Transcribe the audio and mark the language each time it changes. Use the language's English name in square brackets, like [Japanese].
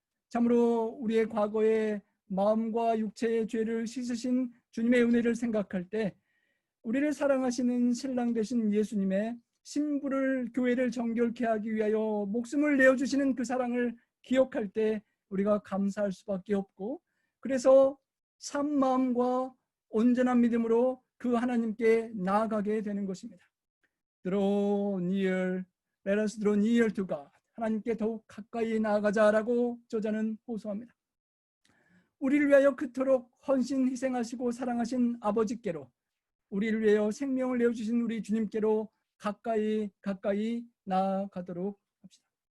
[Korean] 참으로 우리의 과거의 마음과 육체의 죄를 씻으신 주님의 은혜를 생각할 때 우리를 사랑하시는 신랑 되신 예수님의 신부를 교회를 정결케 하기 위하여 목숨을 내어주시는 그 사랑을 기억할 때 우리가 감사할 수밖에 없고, 그래서 참 마음과 온전한 믿음으로 그 하나님께 나아가게 되는 것입니다. [English] Draw near, let us draw near to God. [Korean] 하나님께 더욱 가까이 나아가자라고 저자는 호소합니다. 우리를 위하여 그토록 헌신 희생하시고 사랑하신 아버지께로, 우리를 위하여 생명을 내어주신 우리 주님께로 가까이 나아가도록 합시다.